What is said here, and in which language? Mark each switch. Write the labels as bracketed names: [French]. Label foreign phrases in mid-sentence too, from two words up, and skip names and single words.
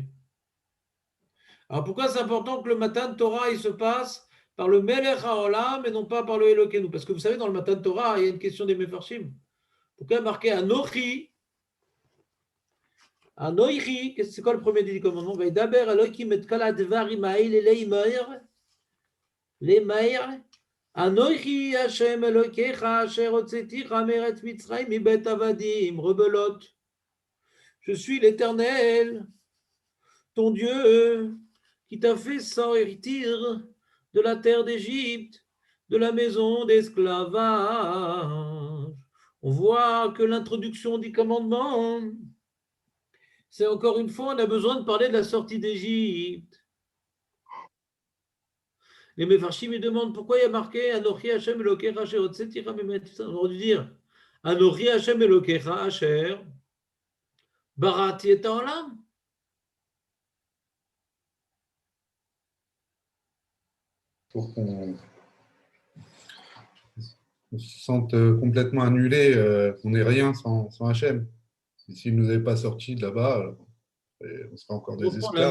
[French] Alors pourquoi c'est important que le [Hebrew] מתן תורה [French] il se passe par le [Hebrew] מלך העולם [French] et non pas par le Elokeinu? Parce que vous savez, dans le [Hebrew] מתן תורה, [French] il y a une question des Mefarshim. Pourquoi marquer Anochi? Anochi, c'est quoi le premier des commandements? [Hebrew] וידבר אלהים את כל הדברים האלה לאמר. אנכי השם אלוקיך אשר הוצאתיך מארץ מצרים מבית עבדים rebelot. [French] Je suis l'Éternel, ton Dieu, qui t'a fait sortir de la terre d'Égypte, de la maison d'esclavage. On voit que l'introduction du commandement, c'est encore une fois, on a besoin de parler de la sortie d'Égypte. Les Mefarshim me demandent pourquoi il y a marqué [Hebrew] אנכי השם אלוקיך אשר הוצאתיך מארץ מצרים. [French] On aurait dû dire [Hebrew] אנכי השם אלוקיך אשר בראתי את העולם. [French] Pour qu'on se sente complètement annulé, qu'on n'ait rien sans Hachem. Et s'il ne nous avait pas sortis de là-bas, on serait encore des esclaves.